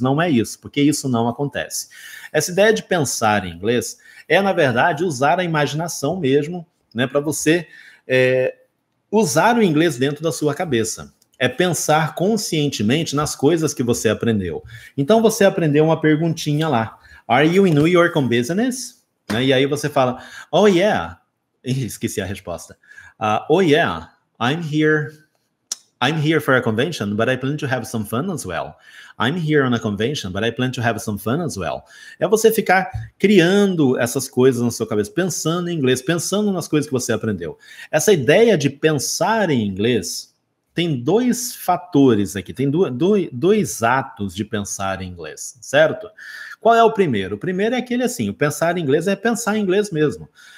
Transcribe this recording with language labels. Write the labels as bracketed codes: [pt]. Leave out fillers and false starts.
[pt] Não é isso, porque isso não acontece. Essa ideia de pensar em inglês é, na verdade, usar a imaginação mesmo, né, para você usar o inglês dentro da sua cabeça. É pensar conscientemente nas coisas que você aprendeu. Então, você aprendeu uma perguntinha lá. [en] Are you in New York on business? [pt] E aí você fala, [en] oh yeah. [pt] Esqueci a resposta. [en] Oh yeah, I'm here for a convention, but I plan to have some fun as well. I'm here on a convention, but I plan to have some fun as well. [pt] É você ficar criando essas coisas na sua cabeça, pensando em inglês, pensando nas coisas que você aprendeu. Essa ideia de pensar em inglês tem dois fatores aqui, tem dois atos de pensar em inglês, certo? Qual é o primeiro? O primeiro é aquele assim, o pensar em inglês é pensar em inglês mesmo.